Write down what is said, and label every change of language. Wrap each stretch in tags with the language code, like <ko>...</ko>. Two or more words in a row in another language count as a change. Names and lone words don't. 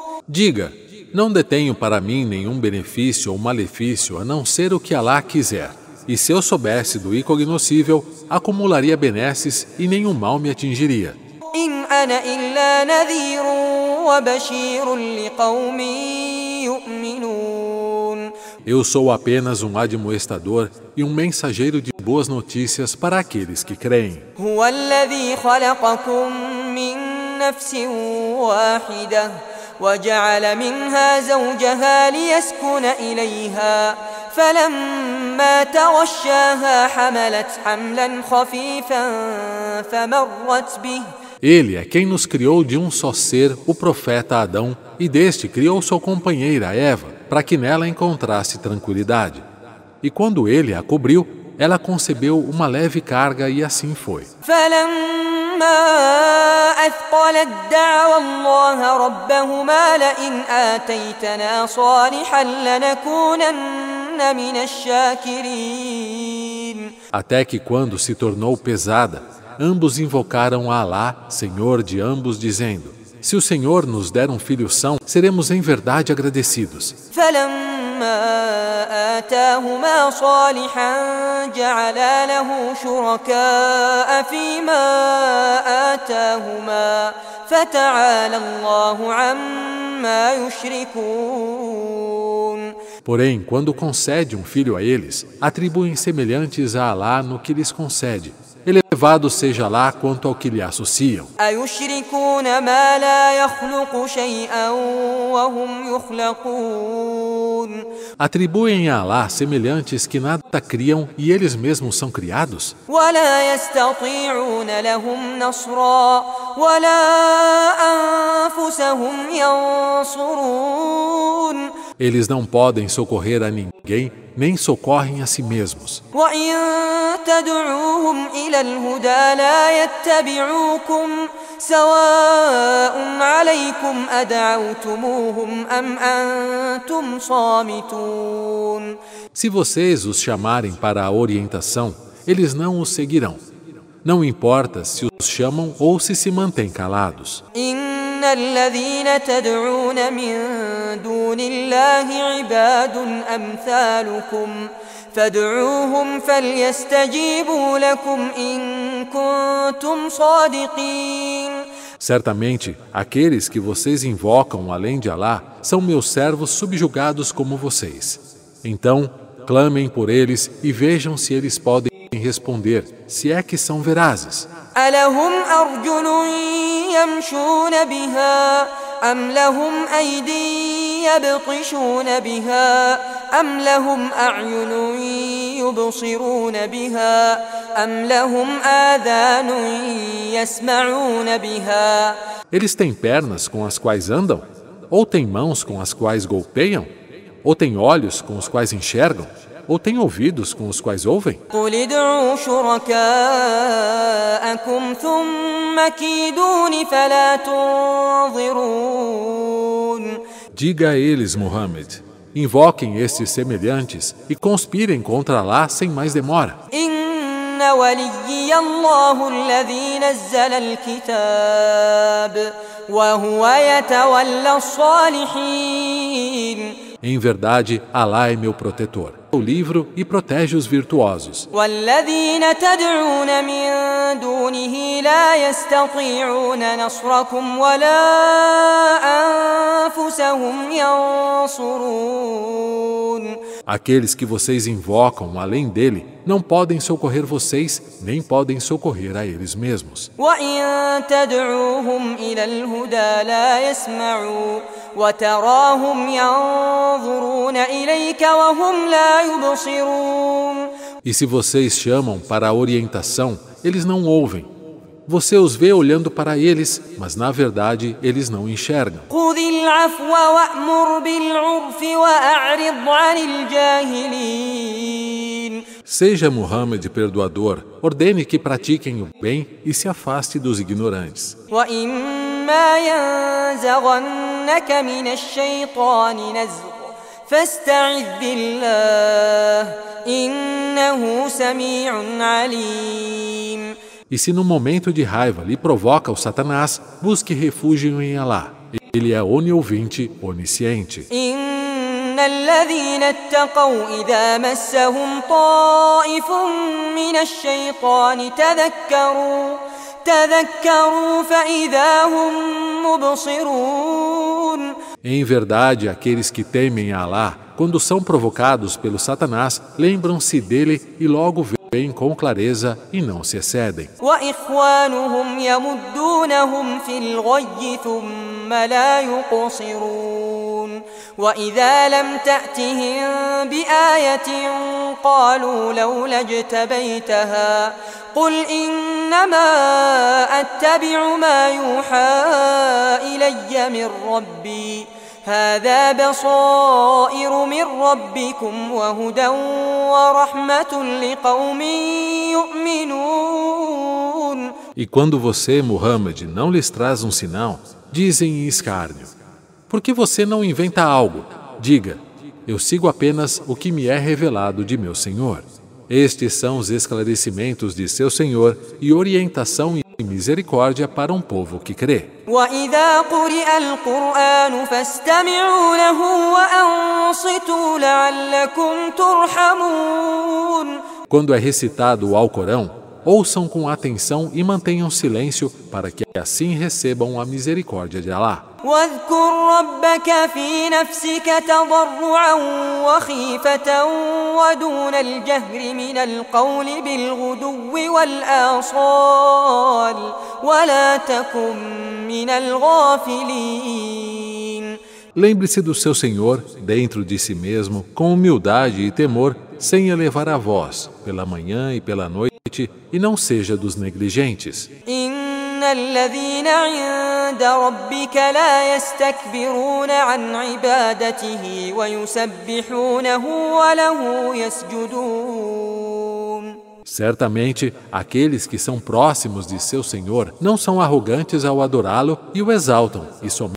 <pt>Diga, não detenho para mim nenhum benefício ou malefício a não ser o que Alá quiser. E se eu soubesse do incognoscível, acumularia benesses e nenhum mal me atingiria.</pt> <ar>إن أنا إلا نذير وبشير لقوم يؤمنون.</ar> <pt>Eu sou apenas um admoestador e um mensageiro de boas notícias para aqueles que creem.</pt> <ar>هو الذي خلقكم من نفس واحدة وجعل منها زوجها ليسكن إليها فلما تغشاها حملت حملا خفيفا فمرت به.</ar> <pt>Ele é quem nos criou de um só ser, o profeta Adão, e deste criou sua companheira Eva, para que nela encontrasse tranquilidade. E quando ele a cobriu, ela concebeu uma leve carga e assim foi.</pt> <ar>فلما أثقلت دعوا الله ربهما لئن آتيتنا صالحا لنكونن من الشاكرين.</ar> <pt>Até que quando se tornou pesada, ambos invocaram a Alá, Senhor de ambos, dizendo: se o Senhor nos der um filho são, seremos em verdade agradecidos.</pt> <ar>فلما آتاهما صالحا جعلا له شركاء فيما آتاهما فتعالى الله عما يشركون.</ar> <pt>Porém, quando concede um filho a eles, atribuem semelhantes a Alá no que lhes concede. Elevado seja Alá quanto ao que lhe associam.</pt> <ar>أيشركون ما لا يخلق شيئا وهم يخلقون.</ar> <pt>Atribuem a Alá semelhantes que nada criam e eles mesmos são criados?</pt> <ar>ولا يستطيعون لهم نصرا ولا أنفسهم ينصرون.</ar> <pt>Eles não podem socorrer a ninguém, nem socorrem a si mesmos.</pt> <ar>وإن تدعوهم إلى الهدى لا يتبعوكم سواء عليكم أدعوتموهم أم أنتم صامتون.</ar> <pt>Se vocês os chamarem para a orientação, eles não os seguirão. Não importa se os chamam ou se mantêm calados.</pt> <ar>إن الذين تدعون من دون الله عباد أمثالكم فادعوهم فليستجيبوا لكم إن كنتم صادقين.</ar> <pt>Certamente, aqueles que vocês invocam além de Alá são meus servos subjugados como vocês. Então, clamem por eles e vejam se eles podem responder, se é que são verazes.</pt> <ar>ألهم أرجل يمشون بها أم لهم أيدي يبطشون بها أم لهم أعين يبصرون بها أم لهم آذان يسمعون بها.</ar> <pt>Eles têm pernas com as quais andam? Ou têm mãos com as quais golpeiam? Ou têm olhos com os quais enxergam? Ou têm ouvidos com os quais ouvem?</pt> <ar>قل ادعوا شركاءكم ثم كيدون فلا تنظرون.</ar> <pt>Diga a eles, Muhammad, invoquem estes semelhantes e conspirem contra Alá sem mais demora.</pt> <ar>إن وليي الله الذي نزل الكتاب وهو يتولى الصالحين.</ar> <pt>Em verdade, Alá é meu protetor, o livro e protege os virtuosos.</pt> <ar>والذين تدعون من دونه لا يستطيعون نصركم ولا أنفسهم ينصرون.</ar> <pt>Aqueles que vocês invocam além dele não podem socorrer vocês, nem podem socorrer a eles mesmos.</pt> <ar>وإن تدعوهم إلى الهدى لا يسمعوا وتراهم ينظرون إليك وهم لا يبصرون.</ar> <pt>E se vocês chamam para a orientação, eles não ouvem. Você os vê olhando para eles, mas na verdade eles não enxergam.</pt> <ar>خذ العفو وأمر بالعرف وأعرض عن الجاهلين.</ar> <pt>Seja Muhammad perdoador, ordene que pratiquem o bem e se afaste dos ignorantes.</pt> <ar>وإما ينزغنك من الشيطان نزغ فاستعذ بالله إنه سميع عليم.</ar> <pt>E se no momento de raiva lhe provoca o Satanás, busque refúgio em Alá. Ele é oniouvinte, onisciente.</pt> <ar>إن الذين اتقوا إذا مسهم طائف من الشيطان تذكروا فإذا هم مبصرون.</ar> <pt>Em verdade, aqueles que temem a Alá, quando são provocados pelo Satanás, lembram-se dele e logo veem com clareza e não se excedem.</pt> <ar>وإخوانهم يمدونهم في الغي ثم لا يقصرون. وإذا لم تأتهم بآية قالوا لولا اجتبيتها قل إنما أتبع ما يوحى إلي من ربي هذا بصائر من ربكم وهدى ورحمة لقوم يؤمنون.</ar> <pt>E quando você, Muhammad, não lhes traz um sinal, dizem em escárnio: por que você não inventa algo? Diga: eu sigo apenas o que me é revelado de meu Senhor. Estes são os esclarecimentos de seu Senhor e orientação e misericórdia para um povo que crê.</pt> <ar>وإذا قرئ القرآن فاستمعوا له وأنصتوا لعلكم ترحمون.</ar> <pt>Quando é recitado o Alcorão, ouçam com atenção e mantenham silêncio para que assim recebam a misericórdia de Alá.</pt> <ar>واذكر ربك في نفسك تضرعا وخيفة ودون الجهر من القول بالغدو والآصال ولا تكن من الغافلين.</ar> <pt>Lembre-se do seu Senhor dentro de si mesmo, com humildade e temor, sem elevar a voz, pela manhã e pela noite, e não seja dos negligentes.</pt> <ar>إن الذين عند ربك لا يستكبرون عن عبادته ويسبحونه وله يسجدون.</ar> <pt>Certamente, aqueles que são próximos de seu Senhor não são arrogantes ao adorá-lo e o exaltam, e somente</pt>